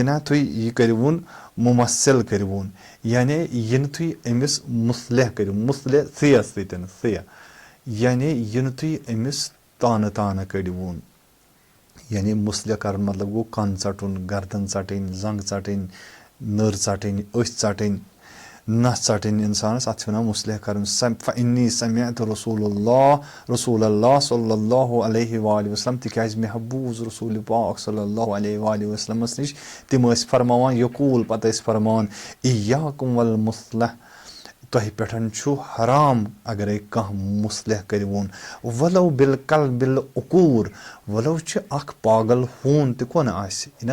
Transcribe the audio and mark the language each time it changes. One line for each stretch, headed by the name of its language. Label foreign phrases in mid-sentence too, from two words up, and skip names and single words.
Kashmiri: نہ تُہۍ یہِ کٔرۍوُن مُمثل کٔرۍوُن یعنی یہِ نہٕ تُہۍ أمِس مُصلح کٔرِو مُصلح ثیَس سۭتۍ ثیہ یعنی یہِ نہٕ تُہۍ أمِس تانہٕ تانہٕ کٔڑِوُن یعنی مُصلح کرُن مطلب گوٚو کن ژٹُن گردن ژٹٕنۍ زنٛگ ژٹٕنۍ نٔر ژٹٕنۍ أچھ ژٹٕنۍ نس ژٹٕنۍ انسانس اتھ چھِ ونان مُصلح کرُن
Arabic: فإنی سمعت رسول اللہ صلی اللہ علیہ وآلہ وسلم
Kashmiri: تِکیازِ مےٚ حظ بوٗز رسوٗلِ پاک
Arabic: صلی اللہ علیہ وآلہ وسلمس
Kashmiri: نِش تِم ٲسۍ فرماوان یقوٗل پتہٕ ٲسۍ فرماوان
Arabic: اِیاکُم والمُصلح
Kashmiri: تۄہہِ پٮ۪ٹھ چھُ حرام اگرے کانٛہہ مُصلح کٔرِوُن
Arabic: ولو بالقلب العقوٗر
Kashmiri: ولو چھُ اکھ پاگل ہوٗن تہِ کۄنہٕ آسہِ یہِ نہ